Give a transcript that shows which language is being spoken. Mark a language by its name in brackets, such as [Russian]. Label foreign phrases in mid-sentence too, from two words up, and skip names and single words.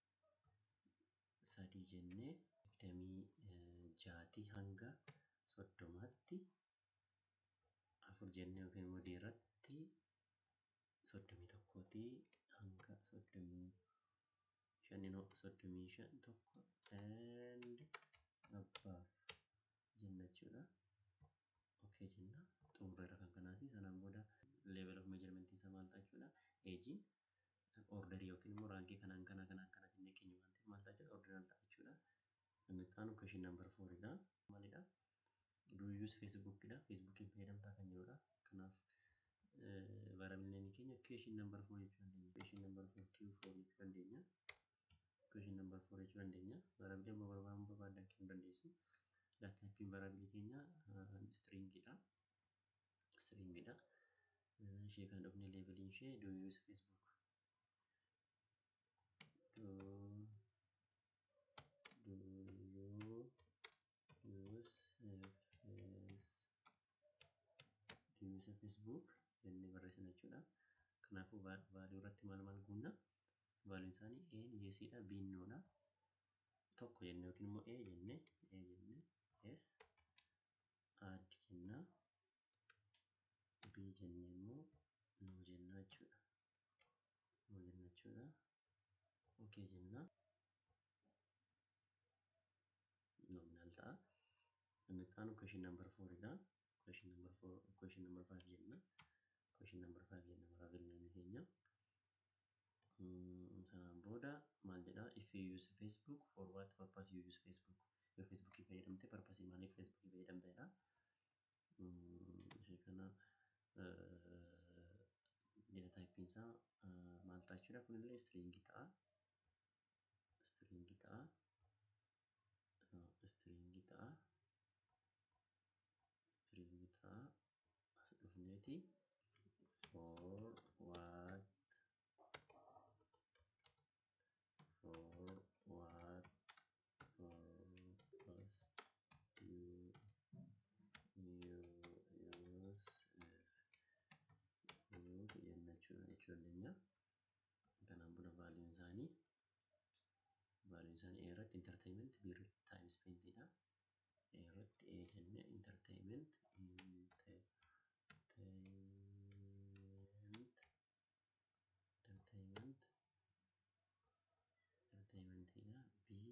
[Oromo] Sadii jennee 26 hanga 30tti. Afur jennee yookiin immoo D irratti 31 hanga 35 tokko [English] and above [Oromo] jenna jechuudha. Okay jenna. Xumureera kan kanaati. Sanaan booda [English] level of measurement [Oromo] isaa maal ta'a jechuudha? Agein order yookiin immoo raankii kanaan kana jennee keenya waan ta'eef maal ta'a jechuudha? Ordinal ta'a jechuudha. Inni itti aanu [English] question number 4 [Oromo] dha. Maalidha? [English] Do you use Facebook dha. [Oromo] Facebookiin fayyadamtaa kan jirudha. Kanaaf [English] variable name [Oromo] keenya [English] question number 4 [Oromo] jechuu dandeenya. [English] Question number 4 Q4 [Oromo] jechuu dandeenya. [English] Question number 4 [Oromo] jechuu dandeenya. Variable barbaadan kennuu dandeessu. [English] Last type variable [Oromo] keenya string dha. String dha. Ishee kan dhufne level ishee [English] do you use Facebook? Do you use Facebook [Oromo] jennee barreessina jechuudha. Kanaafuu value irratti maal guunna? Value isaanii A yes dha, B no dha. Tokko jennee yookiin immoo A jennee [English] yes add [Oromo] jenna. B jennee immoo no jenna jechuudha. No jenna jechuudha. Okay jenna. Nominal ta'a. Inni itti aanu [English] question number 4 [Oromo] dha. [English] Question number 5 [Oromo] jenna. [English] Question number 5 [Oromo] jenna [English] variable name [Oromo] keenya. Sanaan booda maal jedha? [English] If you use Facebook, for what purpose you use Facebook? [Oromo] Yoo Facebook fayyadamte purpose maaliif Facebook fayyadamta jedha. Ishee kana [English] data type [Oromo] isaa maal ta'a jechuudha? Kunillee string ta'a. String ta'a. As dhufneeti [English] for what purpose you use Facebook [Oromo] jenna jechuudha. Kanaan booda value isaanii A irratti entertainment, B irratti [English] time spent [Oromo] dha. A irratti A jennee entertainment dha. B